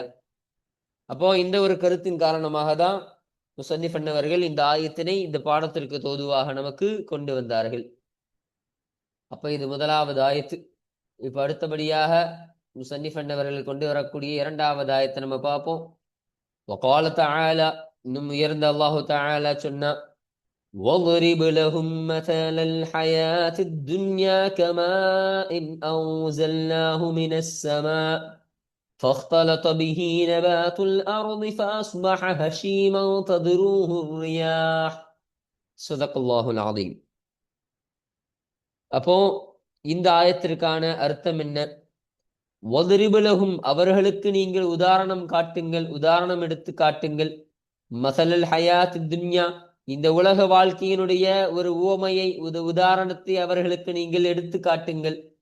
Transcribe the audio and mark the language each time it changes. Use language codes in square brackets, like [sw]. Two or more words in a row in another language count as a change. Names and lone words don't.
[ta] அப்போ இந்த ஒரு கருத்தின் காரணமாக தான் முஸன்னிஃப் அன்னவர்கள் இந்த ஆயத்தினை இந்த பாடத்திற்கு தோதுவாக நமக்கு கொண்டு வந்தார்கள். அப்ப இது முதலாவது ஆயத்து. இப்ப அடுத்தபடியாக முஸன்னிஃப் அன்னவர்கள் கொண்டு வரக்கூடிய இரண்டாவது ஆயத்தை நம்ம பார்ப்போம். [ar] وقال تعالى, [ta] இன்னும் உயர்ந்த அல்லாஹு தஆலா சொன்னா, [ar] وَاضْرِبْ لَهُمْ مَثَلَ الْحَيَاةِ الدُّنْيَا كَمَاءٍ أَنزَلْنَاهُ مِنَ السَّمَاءِ فاختلط به نبات الأرض فأصبح هشيما تذروه الرياح صدق الله العظيم. [ta] அப்போ இந்த ஆயத்திற்கான அர்த்தம் என்ன? [ar] واضرب لهم, [ta] அவர்களுக்கு நீங்கள் உதாரணம் காட்டுங்கள், உதாரணம் எடுத்து காட்டுங்கள். [ar] مثل الحياة الدنيا, [ta] இந்த உலக வாழ்க்கையினுடைய ஒரு உவமையை, உதாரணத்தை அவர்களுக்கு நீங்கள் எடுத்து காட்டுங்கள்.